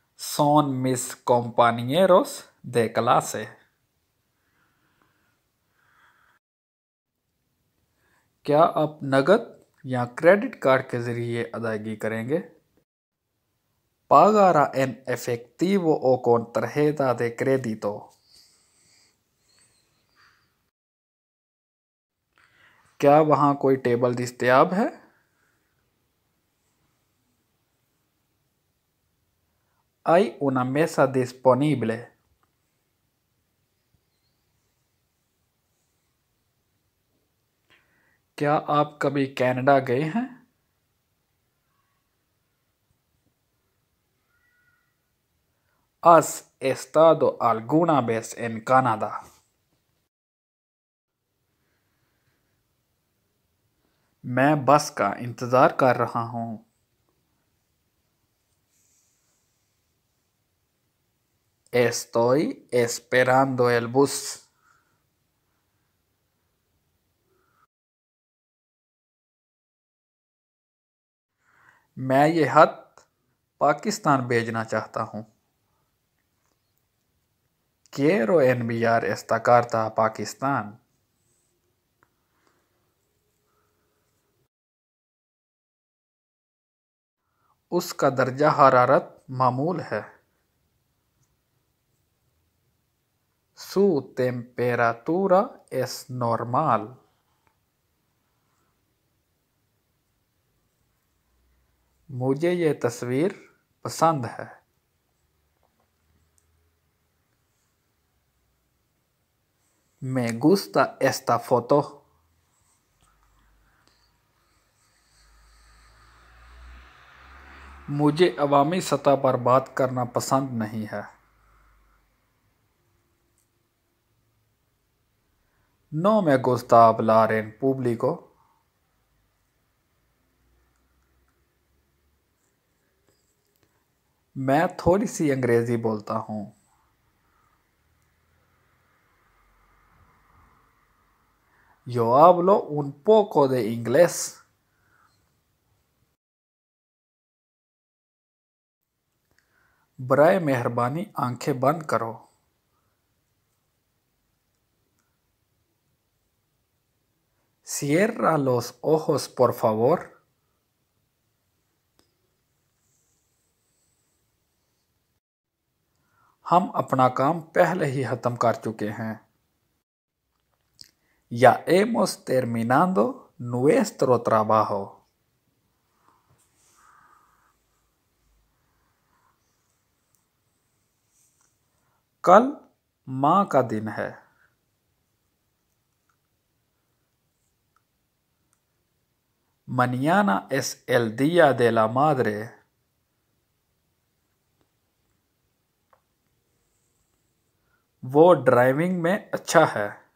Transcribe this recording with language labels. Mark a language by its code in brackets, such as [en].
[es] Son mis compañeros de clase. [hi] क्या आप नकद या क्रेडिट कार्ड के जरिए अदायगी करेंगे? [es] Pagará en efectivo o con tarjeta de crédito. [hi] क्या वहाँ कोई टेबल दस्तयाब है? [es] Hay una mesa disponible. [hi] क्या आप कभी कनाडा गए हैं? [es] ¿Has estado alguna vez en Canadá? [hi] मैं बस का इंतज़ार कर रहा हूँ। [es] Estoy esperando el bus. [hi] मैं ये खत पाकिस्तान भेजना चाहता हूँ। [es] Quiero enviar esta carta a Pakistán. [hi] उसका दर्जा हरारत मामूल है। [es] Su temperatura es normal. [hi] मुझे ये तस्वीर पसंद है। [es] Me gusta esta foto. [hi] मुझे अवामी सतह पर बात करना पसंद नहीं है। [es] No me gusta hablar en público. [hi] मैं थोड़ी सी अंग्रेजी बोलता हूँ। [es] Yo hablo un poco de inglés. [hi] बराए मेहरबानी आंखें बंद करो। [es] Cierra los ojos, por favor. [hi] हम अपना काम पहले ही खत्म कर चुके हैं। [es] Ya hemos terminado nuestro trabajo. [hi] कल माँ का दिन है। [es] Mañana es el día de la madre. [hi] वो ड्राइविंग में अच्छा है।